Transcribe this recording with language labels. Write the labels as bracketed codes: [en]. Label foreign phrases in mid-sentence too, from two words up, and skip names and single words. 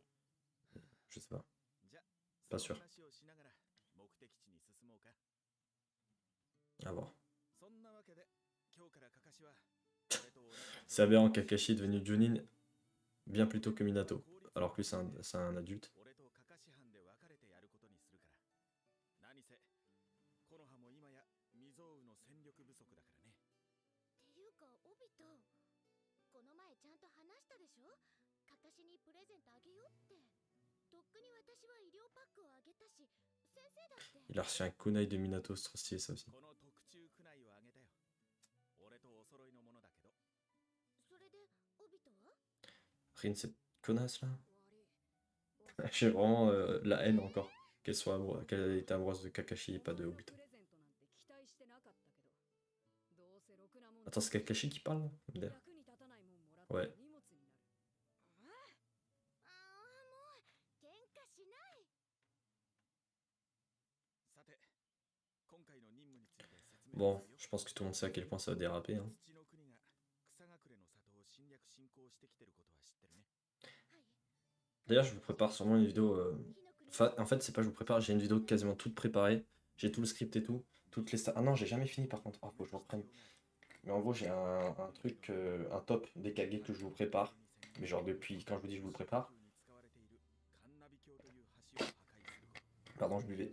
[fr] Je sais pas. Pas sûr. À voir. C'est aberrant, Kakashi est devenu Junin bien plus tôt que Minato, alors que lui c'est un adulte. [ja] 何せコノハも今や未曾有の戦力不足だからね。っていうかオビト、この前ちゃんと話したでしょ。カカシにプレゼントあげようって。とっくに私は医療パックをあげたし、先生だって。 [fr] Il a reçu un kunai de Minato, c'est trop stylé ça aussi. [ja] この特注クナイをあげたよ。俺とお揃いのものだけど。それでオビトは [fr] Rin, cette connasse là. J'ai vraiment la haine encore. Qu'elle ait été amoureuse de Kakashi et pas de Obito. Attends, c'est Kakashi qui parle là? MDR. [ja] 役に立たないもんもらった [fr] Ouais. [ja] ら荷物になる。ああ、もう喧嘩しない。さて、今回の任務について説明 [fr] Bon, [ja] するよ。 [fr] je pense que tout le monde sait à quel point ça va déraper. Hein. [ja] 土の国が草隠れの里を侵略侵攻してきてることは知ってるね。 [fr] D'ailleurs, je vous prépare sûrement une vidéo. En fait, c'est pas je vous prépare, j'ai une vidéo quasiment toute préparée. J'ai tout le script et tout. Toutes les Ah non, j'ai jamais fini par contre. Ah, faut que je reprenne. Mais en gros, j'ai un truc, un top des Kage que je vous prépare. Mais genre depuis, quand je vous dis je vous le prépare, pardon, je buvais.